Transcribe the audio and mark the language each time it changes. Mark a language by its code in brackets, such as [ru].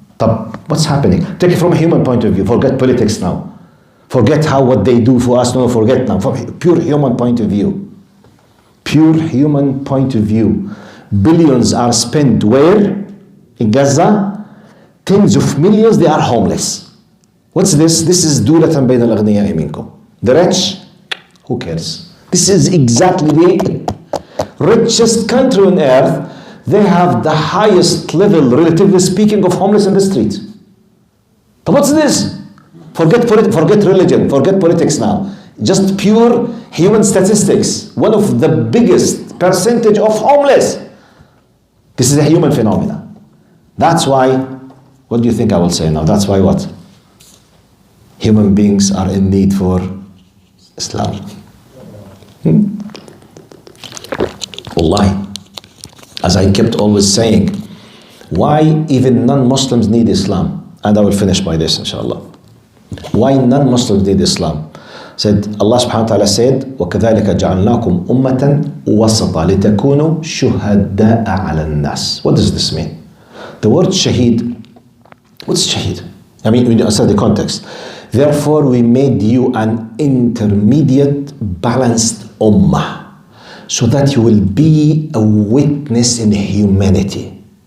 [en] طب, what's happening? Take it from a human point of view. Forget politics now. Forget what they do for us. No, forget now. From pure human point of view. Pure human point of view. Billions are spent where? In Gaza. Tens of millions, they are homeless. What's this? This is [ar] دولة بين الأغنياء منكم. [en] The rich, who cares? This is exactly the richest country on earth. They have the highest level, relatively speaking, of homeless in the street. But what's this? Forget religion, forget politics now. Just pure human statistics. One of the biggest percentage of homeless. This is a human phenomenon. That's why, what do you think I will say now? That's why what? Human beings are in need for Islam. Wallahi. As I kept always saying, why even non-Muslims need Islam? And I will finish by this, inshallah. Why non-Muslims need Islam? Said Allah subhanahu wa ta'ala said, [ar] وَكَذَلِكَ جَعَلْنَاكُمْ أُمَّةً وَسَطًا لِتَكُونُوا شُهَدَاءَ عَلَى النَّاسِ. [en] What does this mean? The word shaheed, what's shaheed? When you understand the context. Therefore, we made you an intermediate, balanced ummah, so that you will be a witness in humanity.